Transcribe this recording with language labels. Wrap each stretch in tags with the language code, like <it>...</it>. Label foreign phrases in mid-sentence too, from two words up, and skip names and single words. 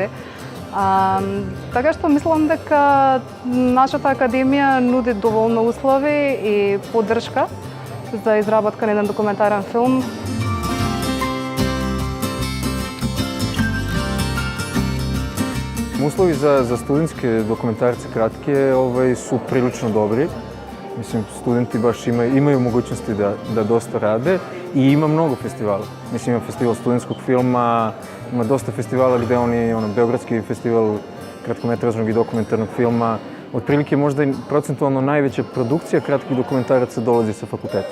<mk>Така што мислам дека нашата академија нуди доволно услови и поддршка за изработка на еден документарен филм. Услови за студентски документарци кратки</mk> <sr>su prilično dobri. Mislim, studenti baš imaju mogućnosti da dosta rade i ima mnogo festivala. Mislim, ima festival studentskog filma, ima dosta festivala gde Beogradski festival kratkometražnog i dokumentarnog filma. Otprilike možda i procentualno najveća produkcija kratkih dokumentaraca dolazi sa fakulteta.</sr>